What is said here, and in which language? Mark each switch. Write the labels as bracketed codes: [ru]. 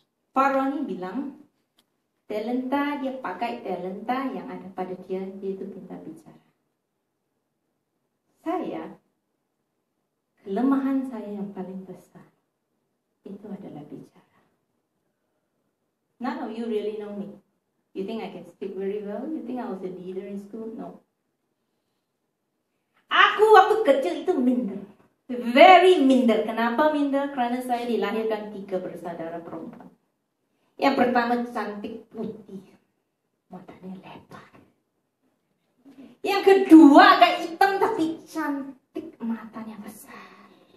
[id] Pak Roni bilang, talenta, dia pakai talenta yang ada pada dia, yaitu pintar bicara. Saya, kelemahan saya yang paling besar, itu adalah bicara. [en] None of you really know me. You think I can speak very well? You think I was a leader in school? No. [id] Aku waktu kecil itu minder. Very minder. Kenapa minder? Karena saya dilahirkan 3 bersaudara perempuan. Yang pertama cantik putih, matanya lebar. Yang kedua agak hitam tapi cantik, matanya besar.